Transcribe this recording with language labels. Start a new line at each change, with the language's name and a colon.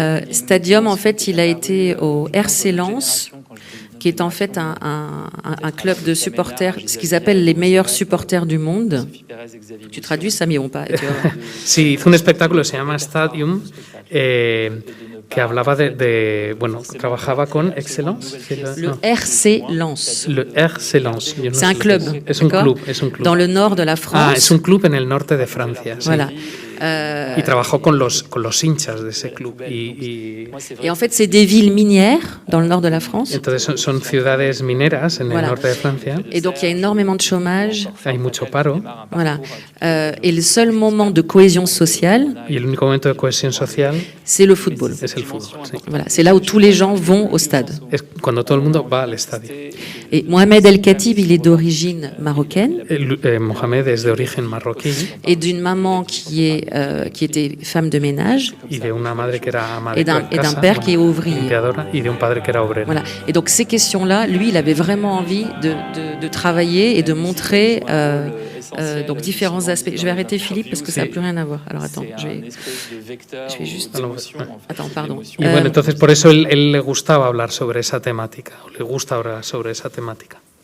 French: Stadium, en fait, il a été au RC Lens, qui est en fait un club de supporters, ce qu'ils appellent les meilleurs supporters du monde. Tu traduis, Samy, on pas.
Spanish: Sí, hizo un espectáculo, se llama Stadium, que hablaba bueno, trabajaba con Excellence.
French: Le RC Lens. Le RC Lens.
Spanish: No
French: C'est un club.
Spanish: Es un club, es un club.
French: Dans le nord de la France.
Spanish: Ah, es un club en el norte de Francia. Sí.
French: Voilà.
Spanish: Y trabajó con los hinchas de ese club.
French: Et en fait, c'est des villes minières dans le nord de la France.
Spanish: Entonces son ciudades mineras en el norte de Francia.
French: Et donc, il y a énormément de chômage.
Spanish: Hay mucho paro.
French: Voilà. Et le seul moment de cohésion sociale,
Spanish: y el único momento de cohesión social,
French: c'est le football.
Spanish: Es el fútbol. Sí.
French: Voilà. C'est là où tous les gens vont au stade.
Spanish: Es cuando todo el mundo va al estadio.
French: Et Mohamed El Khatib, il est d'origine marocaine.
Spanish: Mohamed es de origen marroquí.
French: Et d'une maman qui était femme de ménage.
Spanish: Y de una madre que era ama de
French: et d'un père qui est ouvrier.
Spanish: Y de un padre que era obrero.
French: Voilà. Et donc ces questions-là, lui, il avait vraiment envie de travailler et de montrer donc différents aspects. Je vais arrêter Philippe parce que ça n'a plus rien à voir. Alors attends, je vais juste... Attends, pardon.
Spanish: Y bueno, entonces por eso él le gustaba hablar sobre esa temática, o le gusta hablar sobre esa temática.